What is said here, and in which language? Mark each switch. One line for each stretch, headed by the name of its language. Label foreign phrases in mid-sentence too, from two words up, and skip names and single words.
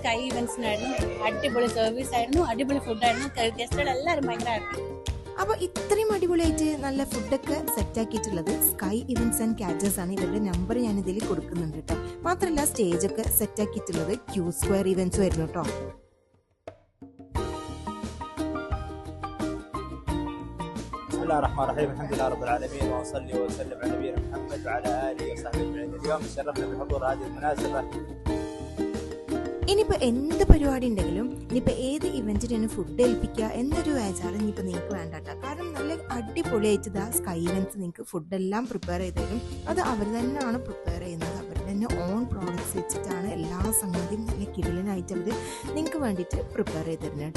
English: Sky Events,
Malayalam: അടിപൊളി സർവീസ് ആയിരുന്നു, അടിപൊളി ഫുഡായിരുന്നു. ഗസ്റ്റുകൾ എല്ലാവരും
English: bhayankara happy.
Malayalam: അപ്പോൾ ഇത്രയും അടിപൊളിയായിട്ട് നല്ല ഫുഡൊക്കെ സെറ്റ് ആക്കിയിട്ടുള്ളത്
English: Sky Events and Caterers
Malayalam: ആണ്. ഇവരുടെ നമ്പർ ഞാൻ ഇതിൽ കൊടുക്കുന്നുണ്ട് കേട്ടോ. മാത്രമല്ല സ്റ്റേജൊക്കെ സെറ്റ് ആക്കിയിട്ടുള്ളത്
English: Q Square Events
Malayalam: ആയിരുന്നു കേട്ടോ.
Arabic: Bismillahirrahmanirrahim. Alhamdulillah rabbil alamin wa salli wa sallim ala nabiyyina Muhammad wa ala alihi wa sahbihi ajma'in. اليوم تشرفنا بحضور هذه المناسبة.
Malayalam: ഇനിയിപ്പോൾ എന്ത് പരിപാടി ഉണ്ടെങ്കിലും ഇനിയിപ്പോൾ ഏത് ഇവൻറ്റിനാണ് ഫുഡ് ഏൽപ്പിക്കുക എന്നൊരു ആചാരം ഇനിയിപ്പോൾ നിങ്ങൾക്ക് വേണ്ട കേട്ടോ. കാരണം നല്ല അടിപൊളിയായിട്ട് ഇതാ സ്കൈ ഇവൻറ്റ്സ് നിങ്ങൾക്ക് ഫുഡെല്ലാം പ്രിപ്പയർ ചെയ്ത് തരും. അത് അവർ തന്നെയാണ് പ്രിപ്പയർ ചെയ്യുന്നത്. അവർ തന്നെ
English: own products
Malayalam: വെച്ചിട്ടാണ് എല്ലാ സംഗതിയും നല്ല കിടിലനായിട്ട് അവർ നിങ്ങൾക്ക് വേണ്ടിയിട്ട് പ്രിപ്പയർ ചെയ്ത് തരുന്നത് കേട്ടോ.